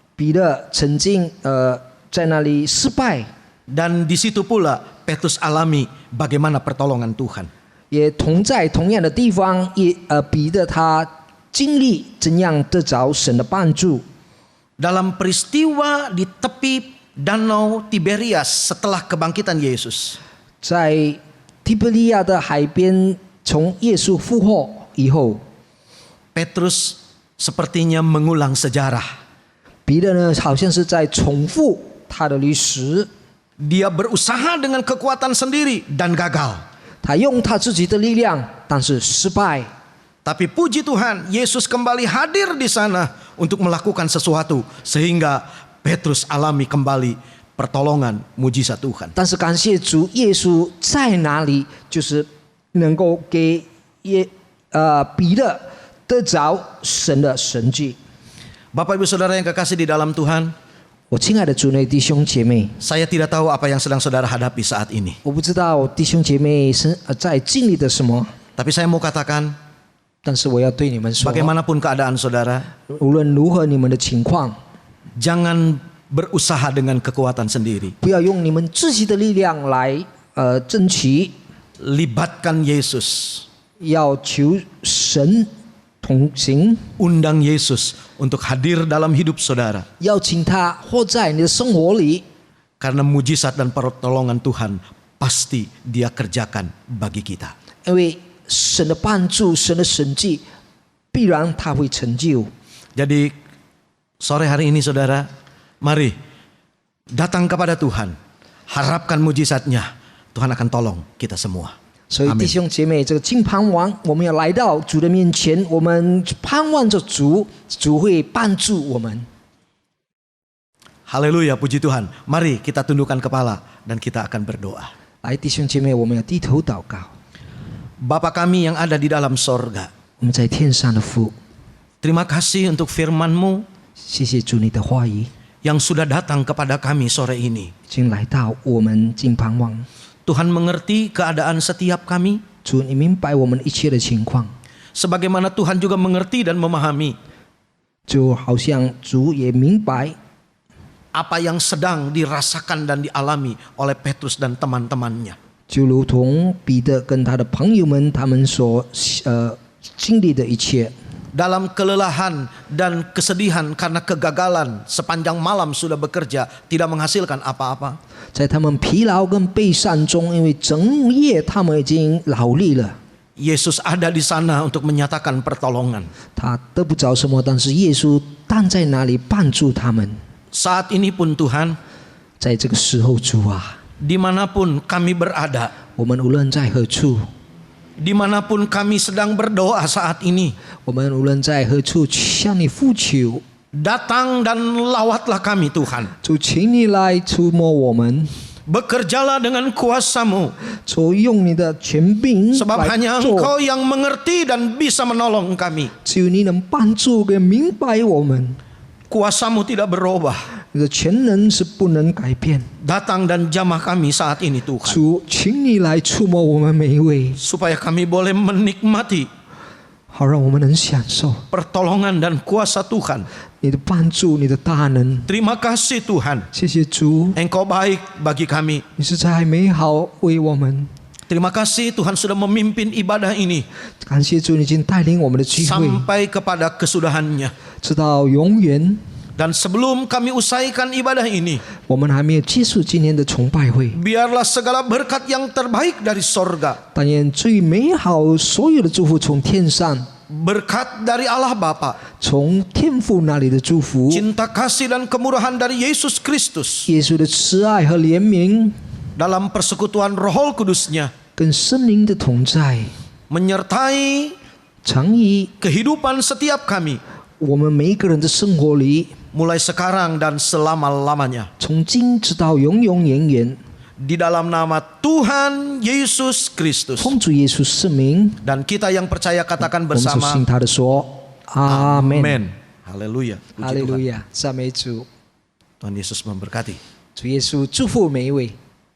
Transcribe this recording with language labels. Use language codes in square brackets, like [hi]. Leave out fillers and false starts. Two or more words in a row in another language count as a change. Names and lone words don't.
[zh] 在那个地方，彼得曾经在那里失败， [id] Dan di situ pula Petrus alami bagaimana pertolongan Tuhan. [zh] 也同在同样的地方，彼得他经历怎样得着神的帮助。 [id] Dalam peristiwa di tepi Danau Tiberias setelah kebangkitan Yesus, [zh] 在提比利亚的海边，从耶稣复活以后， [id] Petrus sepertinya mengulang sejarah. [zh] 彼得呢好像是在重复他的历史， [id] Dia berusaha dengan kekuatan sendiri dan gagal. [zh] 他用他自己的力量，但是失败。 [id] Tapi puji Tuhan, Yesus kembali hadir di sana untuk melakukan sesuatu sehingga Petrus alami kembali pertolongan mujizat Tuhan. [zh] 但是感谢主，耶稣在哪里，就是能够给彼得得着神的神迹。 [id] Bapak Ibu Saudara yang kekasih di dalam Tuhan, [zh] 我亲爱的主内弟兄姐妹， [id] saya tidak tahu apa yang sedang saudara hadapi saat ini. [zh] 我不知道弟兄姐妹是在经历的什么， [id] Tapi saya mau katakan, [zh] 但是我要对你们说， [id] bagaimanapun keadaan saudara, [zh] 无论如何你们的情况， [id] jangan berusaha dengan kekuatan sendiri. [zh] 不要用你们自己的力量来争取， [id] Libatkan Yesus, [zh] 要求神同行， [id] undang Yesus untuk hadir dalam hidup saudara. [zh] 邀请他活在你的生活里， [id] Karena mujizat dan pertolongan Tuhan pasti Dia kerjakan bagi kita. [zh] 因为神的帮助，神的神迹，必然他会成就。 [id] Jadi sore hari ini saudara, mari datang kepada Tuhan, harapkan mujizatnya, Tuhan akan tolong kita semua. [zh] 所以弟兄姐妹，这个金盼望，我们要来到主的面前，我们盼望着主，主会帮助我们。 [id] Haleluya, puji Tuhan. Mari kita tundukkan kepala dan kita akan berdoa. [zh] 来，弟兄姐妹，我们要低头祷告。 [id] Bapa kami yang ada di dalam sorga, [zh] 我们在天上的父， [id] terima kasih untuk firman-Mu [zh] 谢谢主你的话语， [id] yang sudah datang kepada kami sore ini. [zh] 已经来到我们金盼望。 [id] Tuhan mengerti keadaan setiap kami, [zh] 主，你明白我们一切的情况， [id] sebagaimana Tuhan juga mengerti dan memahami [zh] 就好像主也明白 [id] apa yang sedang dirasakan dan dialami oleh Petrus dan teman-temannya. [zh] 就如同彼得跟他的朋友们他们所经历的一切， [id] Dalam kelelahan dan kesedihan karena kegagalan sepanjang malam sudah bekerja tidak menghasilkan apa-apa. [zh] 在他们疲劳跟悲伤中，因为整夜他们已经劳力了， [id] Yesus ada di sana untuk menyatakan pertolongan. [zh] 他得不着什么，但是耶稣站在那里帮助他们。 [id] Saat ini pun Tuhan, [zh] 在这个时候，主啊， [id] dimanapun kami berada, [zh] 我们无论在何处， [id] dimanapun kami sedang berdoa saat ini, [zh] 我们无论在何处向你呼求， [id] datang dan lawatlah kami Tuhan. [zh] 主，请你来触摸我们， [id] Bekerjalah dengan kuasa-Mu, [zh] 主用你的权柄 [id] sebab [zh] 来 [id] hanya [zh] 做， [id] Engkau yang mengerti dan bisa menolong kami. [zh] 只有你能帮助跟明白我们。 [id] Kuasa-Mu tidak berubah. [zh] 你的全能是不能改变。 [id] Datang dan jamah kami saat ini Tuhan, [zh] 主，请你来触摸我们每一位， [id] supaya kami boleh menikmati [zh] 好让我们能享受 [id] pertolongan dan kuasa Tuhan. [zh] 你的帮助，你的大能。 [id] Terima kasih Tuhan, [zh] 谢谢主， [id] Engkau baik bagi kami. [zh] 你实在美好为我们。 [id] Terima kasih Tuhan sudah memimpin ibadah ini [zh] 感谢主，你已经带领我们的聚会， [id] sampai kepada kesudahannya. [zh] 直到永远。 [id] Dan sebelum kami usaikan ibadah ini, [zh] 我们还没有结束今天的崇拜会， [id] biarlah segala berkat yang terbaik dari sorga, [zh] 但愿最美好所有的祝福从天上， [id] berkat dari Allah Bapa, [zh] 从天父那里的祝福， [id] cinta kasih dan kemurahan dari Yesus Kristus, [zh] 耶稣的慈爱和怜悯， [id] dalam persekutuan Roh Kudus-Nya, [zh] 跟圣灵的同在， [id] menyertai [zh] 常以 [id] kehidupan setiap kami, [zh] 我们每一个人的生活里， [id] mulai sekarang dan selama-lamanya. [zh] 从今直到永永远远， [id] Di dalam nama Tuhan Yesus Kristus. [zh] 奉主耶稣圣名， [id] Dan kita yang percaya katakan [zh] 我们就 [id] bersama, [zh] 信他的说，阿门， [id] Amin. Haleluya. [zh] 哈 [id] Puji [zh] 利路 [id] Tuhan. [zh] 亚，赞美主， [id] Tuhan Yesus memberkati. [zh] 主耶稣祝福每一位。